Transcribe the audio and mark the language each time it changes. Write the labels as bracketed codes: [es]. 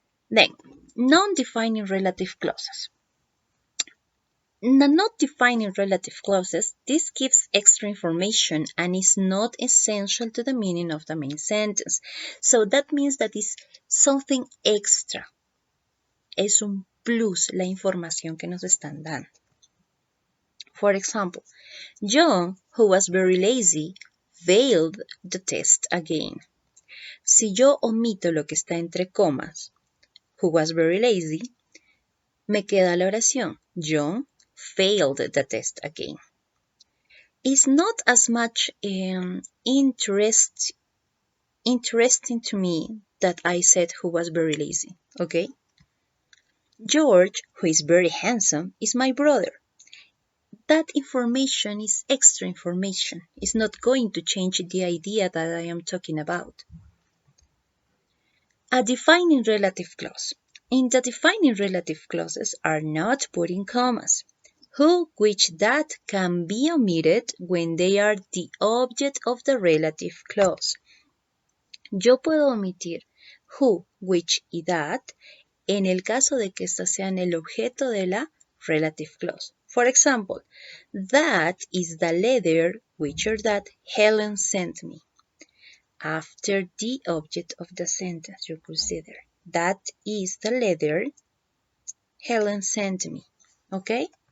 [en] Then, non-defining relative clauses. The not defining relative clauses, this gives extra information and is not essential to the meaning of the main sentence. So that means that is something extra. [es] Es un plus la información que nos están dando. [en] For example, John, who was very lazy, failed the test again. [es] Si yo omito lo que está entre comas, [en] who was very lazy, [es] me queda la oración. [en] John failed the test again. It's not as much interesting to me that I said who was very lazy, okay? George, who is very handsome, is my brother. That information is extra information. It's not going to change the idea that I am talking about. A defining relative clause. In the defining relative clauses are not put in commas. Who, which, that can be omitted when they are the object of the relative clause. [es] Yo puedo omitir who, which y that en el caso de que estas sean el objeto de la relative clause. [en] For example, that is the letter which or that Helen sent me. After the object of the sentence, you consider that is the letter Helen sent me. Okay?